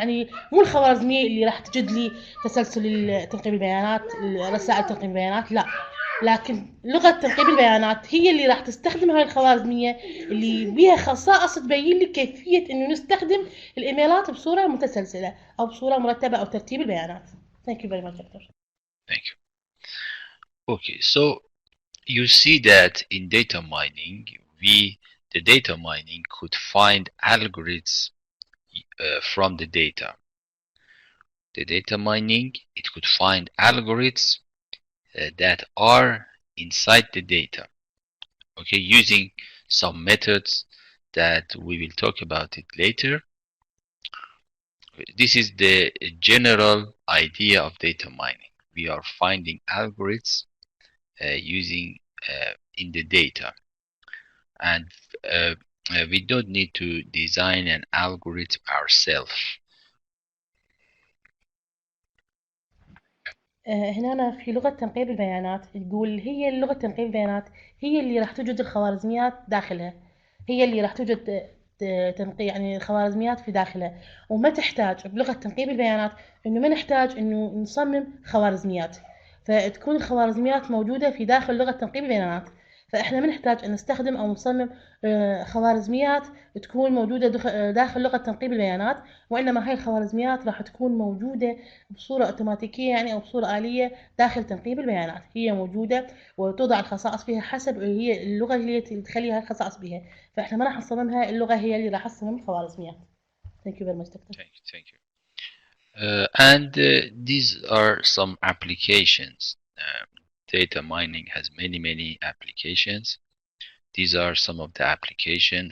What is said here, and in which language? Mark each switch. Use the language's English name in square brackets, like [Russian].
[Arabic] يعني مو الخوارزمية اللي راح تجد لي تسلسل تنقيب البيانات، رسائل تنقيب البيانات، لا، لكن لغة تنقيب البيانات هي اللي راح تستخدم هاي الخوارزمية اللي بيها خصائص تبين لي كيفية إنه نستخدم الإيميلات بصورة متسلسلة أو بصورة مرتبة أو ترتيب البيانات. [English] Thank you very much, Doctor. Thank you. Okay, so you see that in data mining, the data mining could find algorithms from the data. The data mining, it could find algorithms that are inside the data. Okay, using some methods that we will talk about it later. This is the general idea of data mining. We are finding algorithms using in the data, and we don't need to design an algorithm ourselves. [Arabic] هنا في لغة تنقيب البيانات تقول هي لغة تنقيب البيانات هي اللي راح توجد الخوارزميات داخلها، هي اللي راح توجد يعني الخوارزميات في داخلها، وما تحتاج بلغة تنقيب البيانات إنه ما نحتاج إنه نصمم خوارزميات. فتكون الخوارزميات موجودة في داخل لغة تنقيب البيانات. فإحنا ما نحتاج أن نستخدم أو نصمم خوارزميات تكون موجودة داخل لغة تنقيب البيانات، وإنما هاي الخوارزميات راح تكون موجودة بصورة أوتوماتيكية يعني أو بصورة آلية داخل تنقيب البيانات. هي موجودة وتوضع الخصائص فيها حسب هي اللغة اللي تخليها الخصائص بها، فإحنا ما راح نصممها، اللغة هي اللي راح تصمم الخوارزميات. [English] Thank you very much, Doctor. Thank you. And these are some applications. Data mining has many applications. These are some of the application.